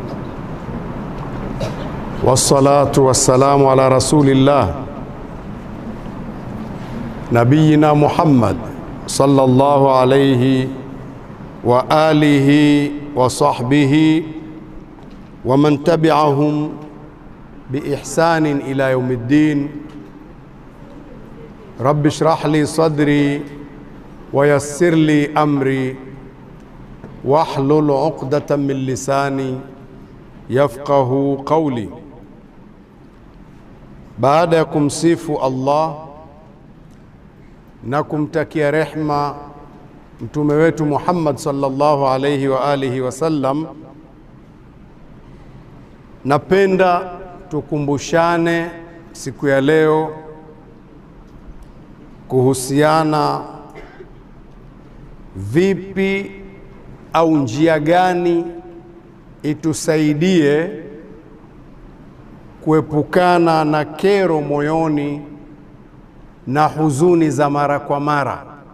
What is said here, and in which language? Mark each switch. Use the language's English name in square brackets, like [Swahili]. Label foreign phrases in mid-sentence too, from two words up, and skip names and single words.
[Arabic] والصلاة والسلام على رسول الله نبينا محمد صلى الله عليه وعلى آله وصحبه ومن تبعهم بإحسان إلى يوم الدين. رب اشرح لي صدري ويسر لي أمري واحلل عقدة من لساني يفقهوا قولي. [Swahili] Baada ya kumsifu Allah na kumtakia rehma mtume wetu Muhammad [Arabic] صلى الله عليه وآله وسلم, [Swahili] napenda tukumbushane siku ya leo kuhusiana vipi au njia gani itusaidie kuepukana na kero moyoni na huzuni za mara kwa mara.